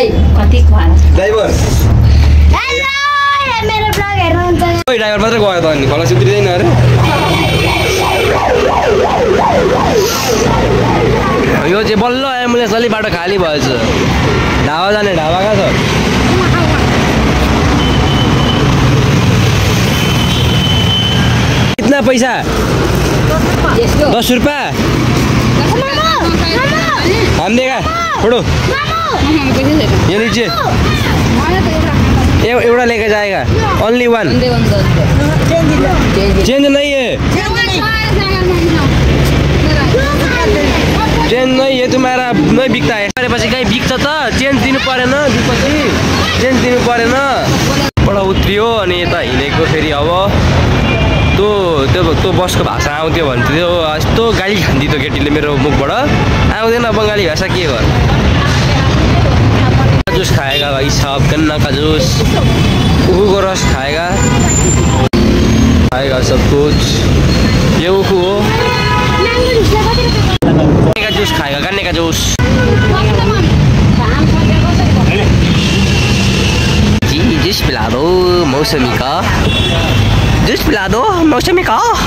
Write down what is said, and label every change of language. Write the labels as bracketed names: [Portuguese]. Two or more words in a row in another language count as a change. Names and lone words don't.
[Nepali] कति खुवाएर ड्राइभर ओइ ड्राइभर मात्रै गयो त अनि खलासी उत्रिँदैन अरे यो चाहिँ बल्ल एम्बुलेन्स अलि बाटो खाली भएछ ढाबा जाने ढाबा कहाँ छ [Hindi] कितना पैसा 10 रुपया हम देगा छोड़ो ये नीचे एवढा लेके जाएगा [English] only one [Hindi] चेंज नहीं है चेंज नहीं है तुम्हारा नहीं बिकता है [Nepali] पछि कहीँ बिक्छ त चेन्ज दिनु परेन दिएपछि चेन्ज दिनु परेन बडा उत्रियो अनि यता हिँडेको फेरि अब त्यो बसको भाषा आउँथ्यो भन्थ्यो यस्तो गाली खान्थ्यो त्यो केटीले मेरो मुखबाट आउँदैन बङ्गाली भाषा के गर [Hindi] जुस खाएगा भाइ सब गन्ना का जुस [Nepali] उखुको रस [Hindi] खाएगा सब कुछ ये [Nepali] उखु हो [Hindi] गन्ने का जूस खाएगा गन्ने का जूस जी जूस पिला दो मौसमी का जूस पिला दो मौसमी का